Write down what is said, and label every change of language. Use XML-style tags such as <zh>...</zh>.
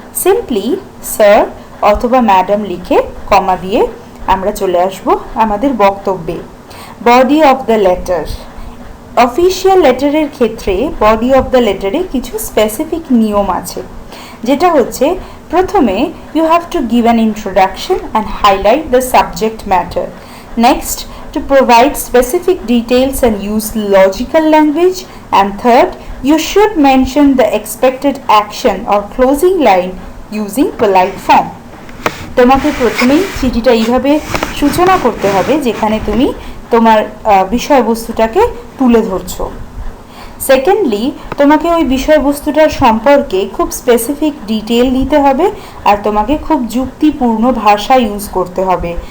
<bn>Simply sir অথবা madam লিখে কমা দিয়ে আমরা চলে আসব আমাদের বক্তব্যে। Body of the letter. Official লেটারের ক্ষেত্রে বডি অফ দ্য লেটারে কিছু স্পেসিফিক নিয়ম আছে, যেটা হচ্ছে প্রথমে</bn> <en>you have to give an introduction and highlight the subject matter. Next, to provide specific details and use logical language. And third, you should mention the expected action or closing line using polite form.</en> <bn>তোমাকে প্রথমেই চিঠিটা এইভাবে সূচনা করতে হবে যেখানে তুমি তোমার বিষয়বস্তুটাকে তুলে ধরছো। সেকেন্ডলি, তোমাকে ওই বিষয়বস্তুটার সম্পর্কে খুব স্পেসিফিক ডিটেল দিতে হবে আর তোমাকে খুব যুক্তিপূর্ণ ভাষা ইউজ করতে হবে।</bn>